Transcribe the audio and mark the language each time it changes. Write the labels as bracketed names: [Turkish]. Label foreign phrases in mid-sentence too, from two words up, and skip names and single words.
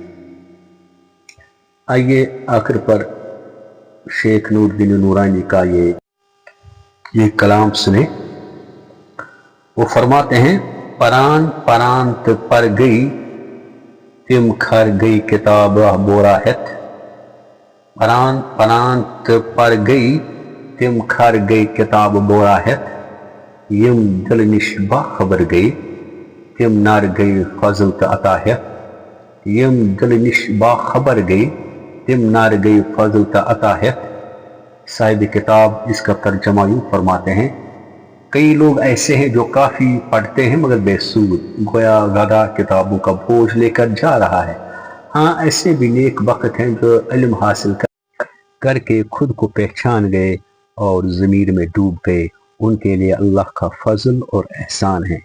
[Urdu] آئیے آخر پر شیخ نور الدین نورانی کا یہ کلام سنیں۔ وہ فرماتے ہیں، [Kashmiri] پران پرانت پر گئی تم کھر گئی کتاب بورا ہت، پران پرانت پر گئی تم کھر گئی کتاب بورا ہت، یم دل نش باخبر گئی تم نار گئی فضل تا عطا ہت، یم دل نش باخبر گئی تم نار گئی فضل تا عطا ہت۔ [Urdu] صاحب کتاب اس کا ترجمہ یوں فرماتے ہیں، کئی لوگ ایسے ہیں جو کافی پڑھتے ہیں مگر بے سود، گویا گدھا کتابوں کا بوجھ لے کر جا رہا ہے۔ ہاں، ایسے بھی نیک بخت ہیں جو علم حاصل کر کے خود کو پہچان گئے اور ضمیر میں ڈوب گئے، ان کے لیے اللہ کا فضل اور احسان ہے۔